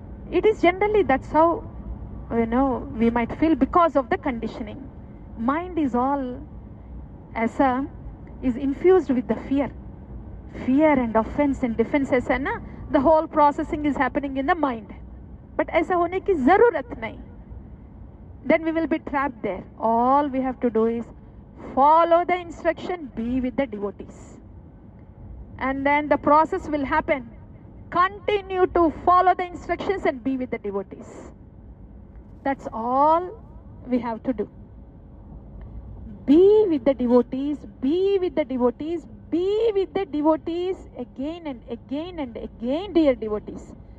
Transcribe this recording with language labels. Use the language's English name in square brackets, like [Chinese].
[English] It is generally, that's how, we might feel because of the conditioning. Mind is all, is infused with the fear. Fear and offense and defense, the whole processing is happening in the mind. [Hindi] But ऐसा होने की ज़रूरत नहीं. [English] Then we will be trapped there. All we have to do is follow the instruction, be with the devotees. and then the process will happen. Continue to follow the instructions and be with the devotees. That's all we have to do. Be with the devotees, be with the devotees, be with the devotees again and again and again, dear devotees.